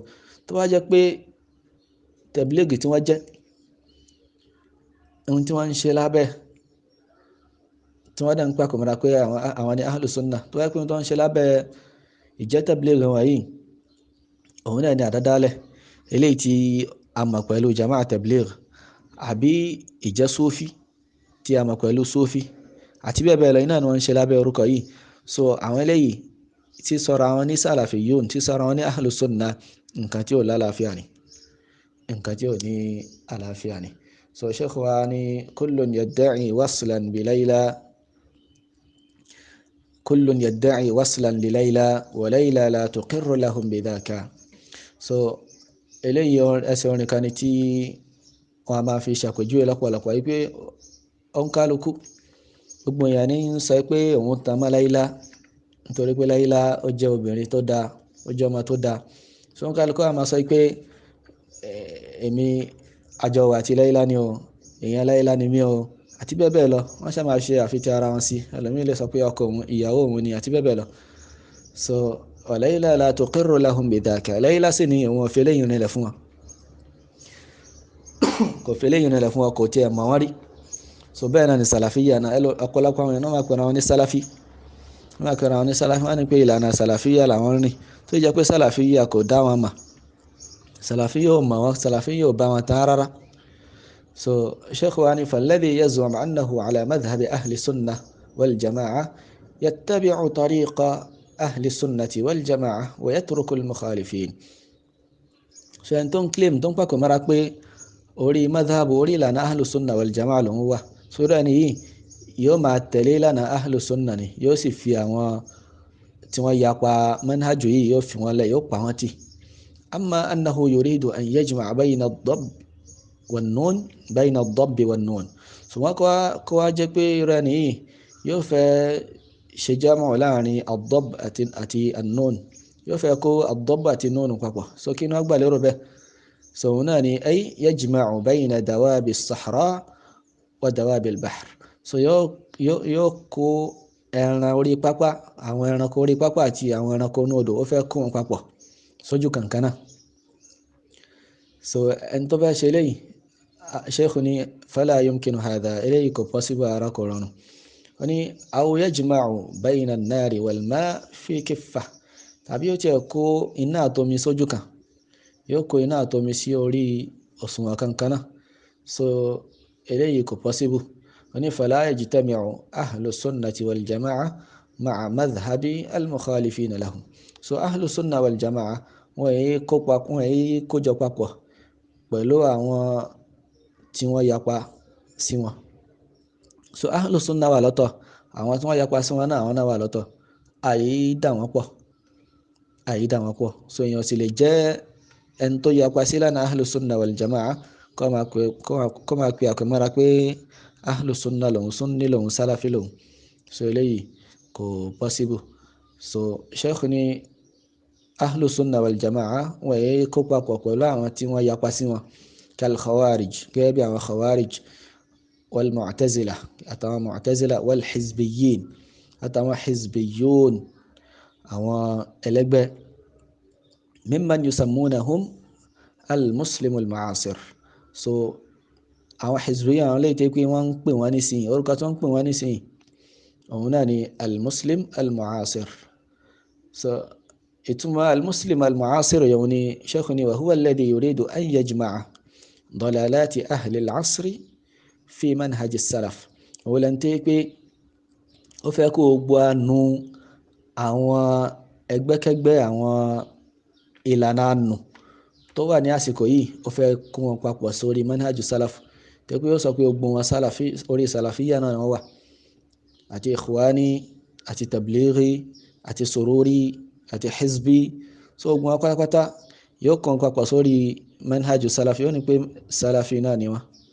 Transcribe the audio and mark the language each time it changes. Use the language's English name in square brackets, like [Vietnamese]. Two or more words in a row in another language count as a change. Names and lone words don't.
[Yoruba] tó bá jẹ́ pé tabligh tí wọ́n jẹ́ ohun tí wọ́n ń ṣe lábẹ́ tí wọ́n dẹ̀ ń pàkó mọ́ra pé àwọn ni [Arabic] أهل السنة, [Yoruba] tó bá jẹ́ pé ohun tí wọ́n ń ṣe lábẹ́ ìjẹ́ tabligh wọ̀nyí òun náà ni àdádálẹ̀ eléyìí tí a mọ̀ pẹ̀lú [Arabic] جماعة التبليغ, [Yoruba] àbí ìjẹ́ Sufi tí a mọ̀ pẹ̀lú Sufi àti bẹ́ẹ̀ bẹ́ẹ̀ lọ iná ni wọ́n ń ṣe lábẹ́ orúkọ yìí. so àwọn eléyìí tí sọ̀rọ̀ àwọn ní salafiyun tí sọ̀rọ̀ àwọn ní [Arabic] أهل السنة [Yoruba] nǹkan tí ò lálàáfíà ni, nǹkan tí ò ní àlàáfíà ni. so sheikh wa ni [Arabic] كل يدعي وصلا بليلى كل يدعي وصلا لليلى وليلى لا تقر لهم بذاك. [Yoruba] so eléyìí ẹsẹ̀ orin kan ni tí wọ́n a máa fi ṣàpèjúwe lọ́pọ̀lọpọ̀ wípé òǹkálukú gbogbo èèyàn ní ń sọ pé òun tan mọ́ Layla nítorí pé Layla ó jẹ́ obìnrin tó dáa, ó jẹ́ ọmọ tó dáa. So wọn kálukú àmọ́ sọ pé èmi àjọ wà àti Layla ni o, èèyàn Layla ni mí o, àti bẹ́ẹ̀ bẹ́ẹ̀ lọ. Wọ́n ṣe máa ṣe àfitì ara wọn sí, ẹlòmíì lè sọ pé ọkọ òun, ìyàwó òun ni, àti bẹ́ẹ̀ bẹ́ẹ̀ lọ. [Arabic] So وليلى لا تقر لهم بذاك. [Yoruba] Layla sì ni òun ò fi eléyìí nílẹ̀ fún wọn, kò fi eléyìí nílẹ̀ fún wọn, kò tiẹ̀ mọ̀ wọ́n rí. So bẹ́ẹ̀ náà ni Salafiyya náà, ọ̀pọ̀lọpọ̀ àwọn èèyàn náà máa pẹ̀lú àwọn ní Salafi, wọ́n máa pẹ̀lú àwọn ní Salafi, wọ́n ní pé ìlànà Salafiyya làwọn rìn, tó jẹ́ pé Salafiyya kò dá wọn mà, Salafiyya ò mọ̀ wọn, Salafiyya ò bá wọn tán rárá. So Sheikh wa ni [Arabic] فالذي يزعم أنه على مذهب أهل السنة والجماعة يتبع طريقة أهل السنة والجماعة ويترك المخالفين. [Yoruba] So ẹni tó ń claim, tó ń pàkó mọ́ra pé orí madhhab, orí ìlànà [Arabic] أهل السنة والجماعة [Yoruba] lòun wà, so irú ẹni yìí yóò máa tẹ̀lé ìlànà [Arabic] أهل السنة [Yoruba] ni, yóò sì fi àwọn tí wọ́n yapa manhaju yìí yóò fi wọ́n lẹ̀, yóò pa wọ́n tì. [Arabic] أما أنه يريد أن يجمع بين الضب والنون بين الضب والنون. [Yoruba] Ṣùgbọ́n kó wá jẹ́ pé irú ẹni yìí yóò fẹ́ ṣe jámọ̀ láàrin ad-dabb àti an-nun, yóò fẹ́ kó ad-dabb àti nun papọ̀. So kí ni wọ́n gbà lérò bẹ́ẹ̀? So òun náà ni [Arabic] أي يجمع بين دواب الصحراء ودواب البحر. [Yoruba] So yóò kó ẹran orí pápá, àwọn ẹranko orí pápá àti àwọn ẹranko inú odò, ó fẹ́ kó wọn papọ̀ sójú kankan náà. So ẹni tó bá ṣe eléyìí, Sheikh ni [Arabic] فلا يمكن هذا, [Yoruba] eléyìí kò possible ara kò rọrùn. Wọ́n ní [Arabic] أو يجمع بين النار والماء في كفة, [Yoruba] tàbí yóò tiẹ̀ kó iná àtomi sójú kan, yóò kó iná àtomi sí orí òṣùwọ̀n kankan náà. So eléyìí kò possible. Wọ́n ní [Arabic] فلا يجتمع أهل السنة والجماعة مع مذهب المخالفين لهم. [Yoruba] So [Arabic] أهل السنة والجماعة [Yoruba] wọ́n yìí kójọ papọ̀ pẹ̀lú àwọn tí wọ́n yapa sí wọn. So [Arabic] أهل السنة [Yoruba] wà lọ́tọ̀, àwọn tí wọ́n yapa sí wọn náà, àwọn náà wà lọ́tọ̀. Àyídà wọn pọ̀. So èèyàn sì lè jẹ́ ẹni tó yapa sí lánàá [Arabic] أهل السنة والجماعة [Yoruba] kó máa pe àpèmọ́ra pé [Arabic] أهل السنة [Yoruba] lòun, sunni lòun, salafi lòun. So eléyìí kò possible. So Sheikh ni [Arabic] أهل السنة والجماعة [Yoruba] wọ́n yìí kó papọ̀ pẹ̀lú àwọn tí wọ́n yapa sí wọn, [Arabic] كالخوارج, [Yoruba] gẹ́gẹ́ bí àwọn khawarij, [Arabic] والمعتزلة [Yoruba] àtàwọn mu'tazila, [Arabic] والحزبيين [Yoruba] àtàwọn hizbiyyun, àwọn ẹlẹ́gbẹ́, [Arabic] ممن يسمونهم المسلم المعاصر. [Yoruba] So àwọn hizbiyyin, àwọn lè tẹ́ pé wọ́n ń pè wọ́n nísìnyí, orúkọ tó ń pè wọ́n nísìnyí òun náà ni [Arabic] المسلم المعاصر. [Yoruba] So ìtumọ̀ [Arabic] المسلم المعاصر [Yoruba] yẹn ni Sheikh ni [Arabic] وهو الذي يريد أن يجمع ضلالات أهل العصر في منهج السلف. [Yoruba] Òun lẹ́nu tí pé ó fẹ́ kó gbọ́ àánú àwọn ẹgbẹ́kẹ́gbẹ́, àwọn ìlànà àánú tó wà ní àsìkò yìí, ó fẹ́ kó wọn papọ̀ sórí [Arabic] منهج السلف. [Yoruba] Tẹ́ pé ó sọ pé gbogbo wọn salafi, orí salafiyya náà wọ́n wà, àti ikhwani àti tablighi àti sururi àti hizbi. So ogun apátápátá yóò kàn papọ̀ sórí [Arabic] منهج سلفي, [Yoruba] yóò ní pé salafi náà ni wọ́n.